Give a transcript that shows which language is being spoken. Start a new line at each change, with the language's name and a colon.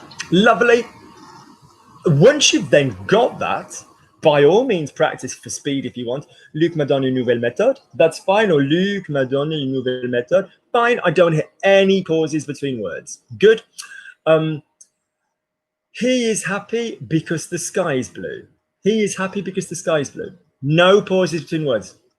English: Lovely. Once you've then got that, by all means practice for speed if you want.
French: Luc m'a donné une nouvelle méthode.
English: That's fine.
French: Or Luc m'a donné une nouvelle méthode.
English: Fine. I don't hit any pauses between words. Good. He is happy because the sky is blue. He is happy because the sky is blue. No pauses between words.